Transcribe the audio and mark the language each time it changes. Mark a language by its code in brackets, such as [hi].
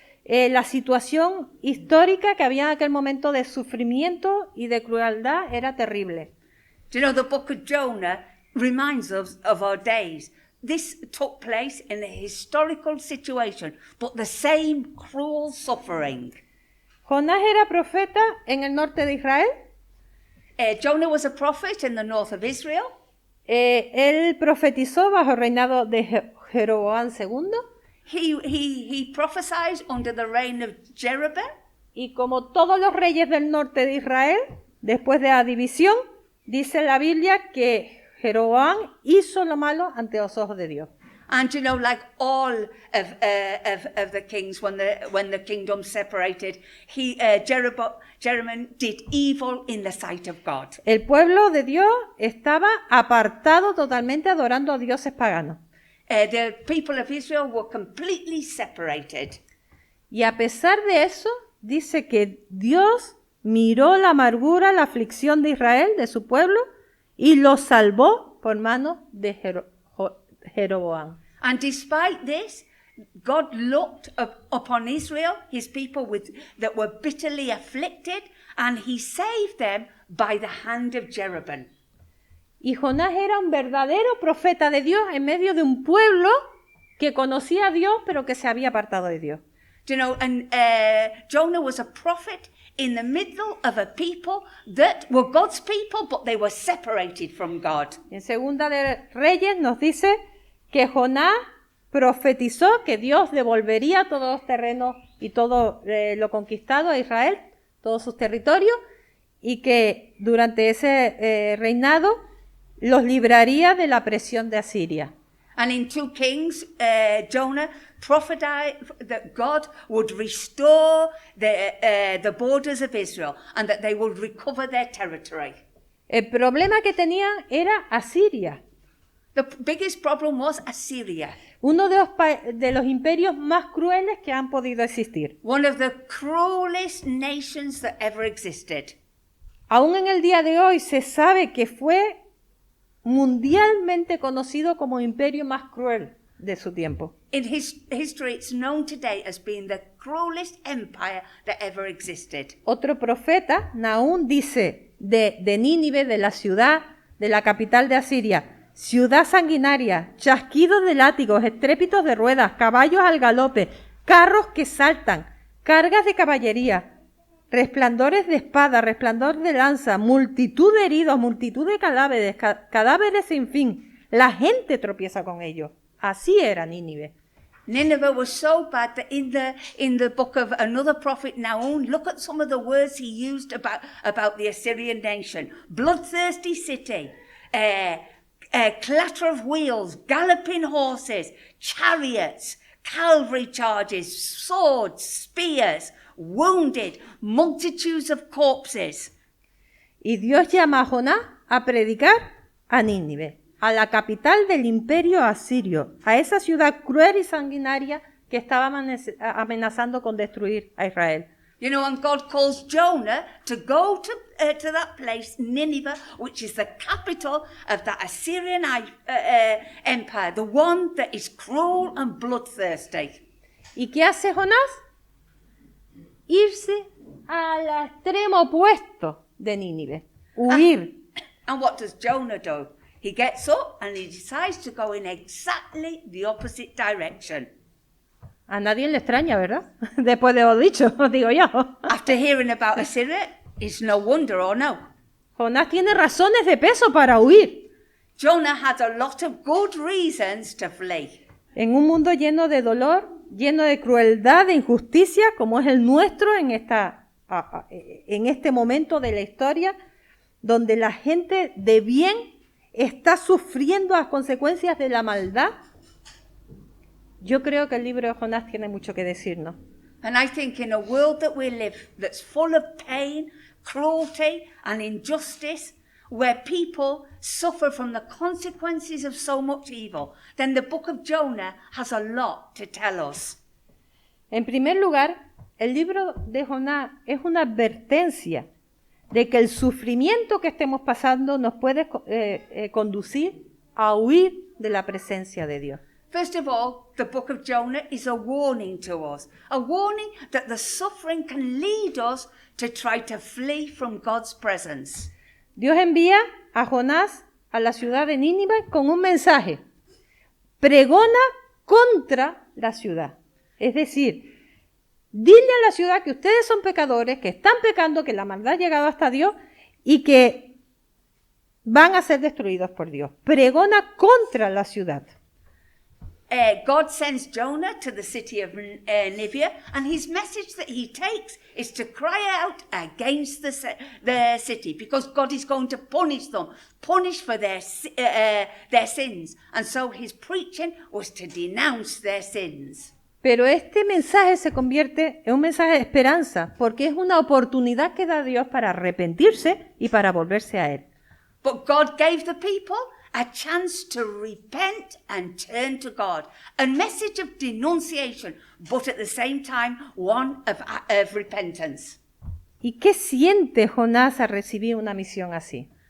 [es] La situación histórica que había en aquel momento de sufrimiento y de crueldad era terrible. [en] Do you know, the book of Jonah reminds us of our days. This took place in a historical situation, but the same cruel suffering. [es] Jonás era profeta en el norte de Israel. [en] Jonah was a prophet in the north of Israel. [es] Él profetizó bajo el reinado de Jeroboam II. [en] He prophesied under the reign of Jeroboam. [es] Y como todos los reyes del norte de Israel, después de la división, dice la Biblia que Jeroboam hizo lo malo ante los ojos de Dios. [en] And you know, like all of the kings, when the kingdom separated, Jeroboam did evil in the sight of God. [es] El pueblo de Dios estaba apartado totalmente adorando a dioses paganos. [en] The people of Israel were completely separated. [es] Y a pesar de eso, dice que Dios miró la amargura, la aflicción de Israel, de su pueblo, y lo salvó por mano de Jeroboam. [en] And despite this, God looked upon Israel, his people that were bitterly afflicted, and he saved them by the hand of Jeroboam. [es] Y Jonás era un verdadero profeta de Dios en medio de un pueblo que conocía a Dios, pero que se había apartado de Dios. [en] Do you know, and Jonah was a prophet in the middle of a people that were God's people, but they were separated from God. [es] En Segunda de Reyes nos dice que Jonás profetizó que Dios devolvería todos los terrenos y todo lo conquistado a Israel, todos sus territorios, y que durante ese reinado los libraría de la presión de Asiria. [en] And in 2 Kings, Jonah prophesied that God would restore the borders of Israel and that they would recover their territory. [es] El problema que tenían era Asiria, [en] The biggest problem was Assyria, [es] uno de los imperios más crueles que han podido existir. [en] one of the cruelest nations that ever existed. [es] Aún en el día de hoy se sabe que fue mundialmente conocido como el imperio más cruel de su tiempo. [en] In history, it's known today as being the cruelest empire that ever existed. [es] Otro profeta, Nahum, dice de Nínive, de la ciudad, de la capital de Asiria: ciudad sanguinaria, chasquidos de látigos, estrépitos de ruedas, caballos al galope, carros que saltan, cargas de caballería, resplandores de espada, resplandor de lanza, multitud de heridos, multitud de cadáveres, cadáveres sin fin. La gente tropieza con ellos. Así era Nínive. [en] Nineveh was so bad that in the book of another prophet Nahum, look at some of the words he used about the Assyrian nation. Bloodthirsty city, clatter of wheels, galloping horses, chariots, cavalry charges, swords, spears, wounded, multitudes of corpses. [es] Y Dios llama a Jonás a predicar a Nínive, a la capital del imperio asirio, a esa ciudad cruel y sanguinaria que estaba amenazando con destruir a Israel. [en] You know, and God calls Jonah to go to that place, Nineveh, which is the capital of that Assyrian empire, the one that is cruel and bloodthirsty. [es] ¿Y qué hace Jonás? Irse al extremo opuesto de Nínive, huir. [en] And what does Jonah do? He gets up and he decides to go in exactly the opposite direction. [es] A nadie le extraña, ¿verdad? Después de lo dicho, digo yo. [en] After hearing about Assyria, it's no wonder, or no? [es] Jonás tiene razones de peso para huir. [en] Jonah had a lot of good reasons to flee. [es] En un mundo lleno de dolor, lleno de crueldad, de injusticia, como es el nuestro en este momento de la historia, donde la gente de bien está sufriendo las consecuencias de la maldad? Yo creo que el libro de Jonás tiene mucho que decirnos. [en] And I think in a world that we live that's full of pain, cruelty and injustice, where people suffer from the consequences of so much evil, then the book of Jonah has a lot to tell us. [es] En primer lugar, el libro de Jonás es una advertencia de que el sufrimiento que estemos pasando nos puede conducir a huir de la presencia de Dios. [en] First of all, the book of Jonah is a warning to us, a warning that the suffering can lead us to try to flee from God's presence. [es] Dios envía a Jonás a la ciudad de Nínive con un mensaje. Pregona contra la ciudad. Es decir, dile a la ciudad que ustedes son pecadores, que están pecando, que la maldad ha llegado hasta Dios y que van a ser destruidos por Dios. Pregona contra la ciudad. [en] God sends Jonah to the city of Nineveh, and his message that he takes is to cry out against the city, because God is going to punish them, punish for their sins. And so his preaching was to denounce their sins. [es] Pero este mensaje se convierte en un mensaje de esperanza, porque es una oportunidad que da Dios para arrepentirse y para volverse a Él. [en] But God gave the people a chance to repent and turn to God. A message of denunciation, but at the same time, one of repentance. [es] ¿Y qué siente Jonás al recibir una misión así?